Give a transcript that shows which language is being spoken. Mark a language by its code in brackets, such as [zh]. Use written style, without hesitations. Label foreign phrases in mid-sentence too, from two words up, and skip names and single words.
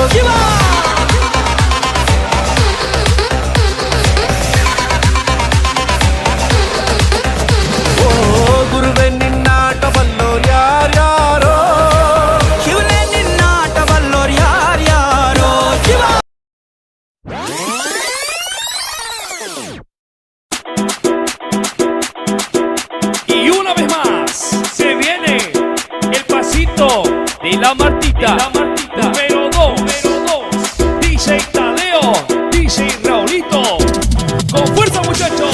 [kn] ಓ ಗುರುವೇ ನಿನ್ನಾಟ ಬಲ್ಲೋರ್ ಯಾರ್ಯಾರೋ. ಶಿವನೇ ನಿನ್ನಾಟ ಬಲ್ಲೋರ್ ಯಾರ್ಯಾರೋ. ಶಿವ. [es] Y una vez más se viene el pasito de la Martita, número 2, DJ Tadeo, DJ Raulito, con fuerza muchachos.